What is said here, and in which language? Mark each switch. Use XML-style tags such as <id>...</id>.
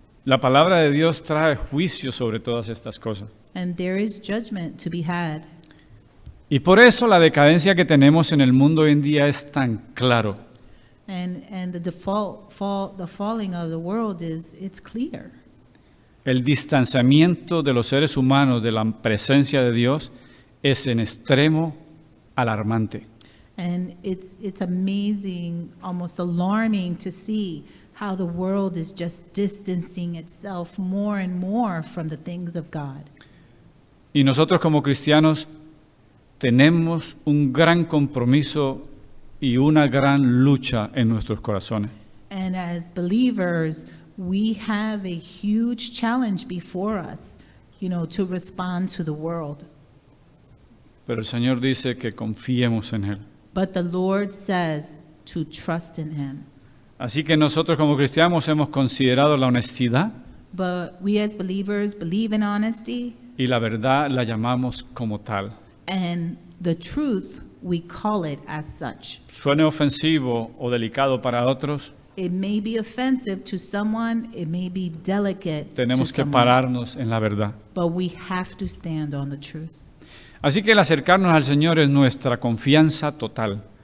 <es>la palabra de Dios trae juicio sobre todas estas cosas.</es> <en>And there is judgment to be had.</en> <es>Y por eso la decadencia que tenemos en el mundo hoy en día es tan claro.</es> <en>And the the falling of the world it's clear.</en> <es>El distanciamiento de los seres humanos de la presencia de Dios es en extremo alarmante.</es> <en>And it's amazing, almost alarming to see how the world is just distancing itself more and more from the things of God.</en> <es>Y nosotros como cristianos tenemos un gran compromiso y una gran lucha en nuestros corazones.</es> <en>And as believers, we have a huge challenge before us, to respond to the world.</en> <es>Pero el Señor dice que confiemos en Él.</es> <en>But the Lord says to trust in Him.</en> <es>Así que nosotros como cristianos hemos considerado la honestidad</es> <en>But we as believers believe in honesty,</en> <es>y la verdad la llamamos como tal.</es> <en>and the truth, we call it as such.</en> <es>Suene ofensivo o delicado para otros,</es> <en>It may be offensive to someone, it may be delicate to</en> <es>tenemos que</es> <en>someone,</en> <es>pararnos en la verdad.</es> <en>but we have to stand on the truth.</en> <es>Así que el acercarnos al Señor es nuestra confianza total.</es>